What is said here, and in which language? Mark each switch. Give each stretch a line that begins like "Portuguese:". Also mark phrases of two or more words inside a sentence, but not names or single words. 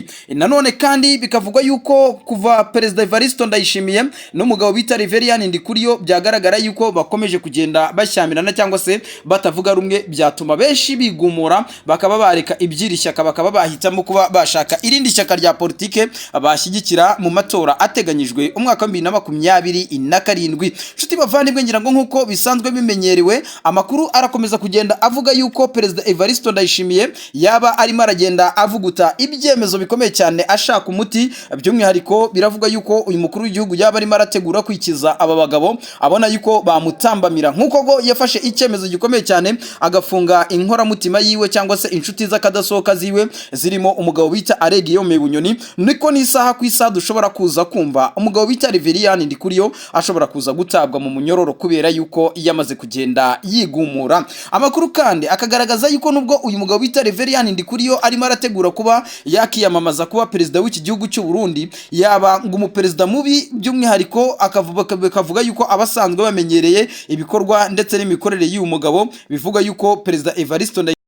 Kinyarwanda: Nanone kandi bikavugwa yuko kuva Perezida Evaristo Ndayishimiye n'umugabo bita Reverien Ndikuriyo byagaragara yuko bakomeje kugenda bashyamirana cyangwa se batavuga rumwe byatuma benshi bigumura bakaba bareka ibyiri shyaka bakaba bahitamo kuba bashaka irindi shyaka rya politike bashyigikira mu matora ateganyijwe umwaka wa 2027. Nshuti bavandimwe ngira ngo nkuko bisanzwe bimenyerewe amakuru arakomeza kugenda avuga yuko Perezida Evaristo Ndayishimiye yaba arimo aragenda avuguta ibyemezo bikomeye cyane ashaka umuti by'umwihariko biravuga yuko uyu mukuru w'igihugu yaba arimo arategura kwikiza aba bagabo abona yuko bamutambamira, nk'uko go yafashe icyemezo gikomeye cyane agafunga inkoramutima yiwe cyangwa se inshuti z'akadasohoka ziwe zirimo umugabo bita Alegiyome Bunyoni. Niko n'isaha ku isaha dushobora kuza kumva umugabo bita Reverien Ndikuriyo ashobora kuza gutabwa mu munyororo kubera yuko yamaze kugenda yigumura. Amakuru kandi akagaragaza yuko nubwo uyu mugabo bita Reverien Ndikuriyo arimo arategura kuba yakiyamamaza kuba perezida w'iki gihugu cy'u Burundi, yaba ngo umuperezida mubi by'umwihariko akavuga yuko abasanzwe bamenyereye ibikorwa ndetse n'imikorere y'uyu mugabo, bivuga yuko perezida Evariste